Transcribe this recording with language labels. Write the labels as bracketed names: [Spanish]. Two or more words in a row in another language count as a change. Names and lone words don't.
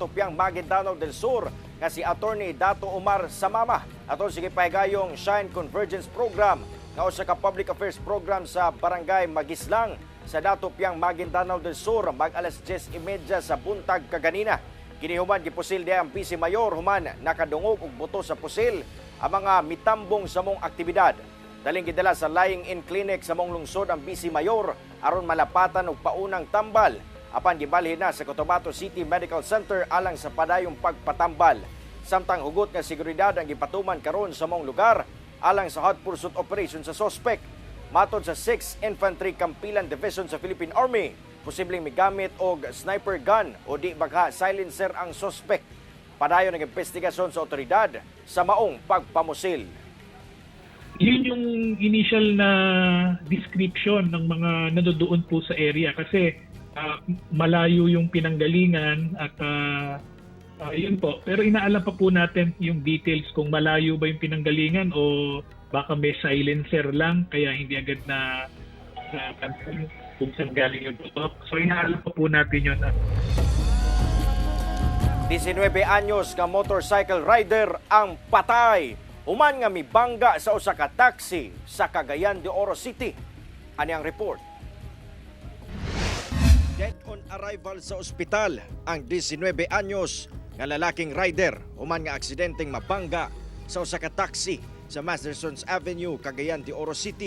[Cebuano] Piang Maguindanao del Sur nga si Attorney Dato Omar Samama aton sige pahigayong Shine Convergence Program nga usa ka [English] public affairs program [Cebuano] sa Barangay Magislang sa Dato Piang Maguindanao del Sur mag alas 10:30 sa buntag kaganina. Kini human gipusil di ang Vice Mayor human nakadungog og buto sa pusil ang mga mitambong sa mong aktibidad. Daling gidala sa [English] lying-in clinic [Cebuano] sa mong lungsod ang Vice Mayor aron malapatan og paunang tambal apan gibalhin na sa Cotabato City Medical Center alang sa padayong pagpatambal. Samtang hugot nga seguridad ang gipatuman karon sa mong lugar alang sa [English] hot pursuit operation [Cebuano] sa suspect. Matod sa 6th Infantry Kampilan Division sa Philippine Army, posibleng migamit og [English] sniper gun [Cebuano] o di baka silencer ang suspect. Padayon ang investigasyon sa otoridad sa maong pagpamusil. [Filipino] Yun yung initial na description ng mga nandoon po sa area kasi malayo yung pinanggalingan at yun po. Pero inaalam pa po natin yung details kung malayo ba yung pinanggalingan o baka may silencer lang kaya hindi agad na kung saan galing yung tutok. So inaalam pa po natin yun. [Cebuano] 19 anyos nga motorcycle rider ang patay. Human nga mibangga sa usa ka taxi sa Cagayan de Oro City. Ani ang report. [English] Dead on arrival [Cebuano] sa ospital ang 19 anyos nga lalaking rider human nga aksidenteng mabangga sa usa ka taxi sa Mastersons Avenue, Cagayan de Oro City.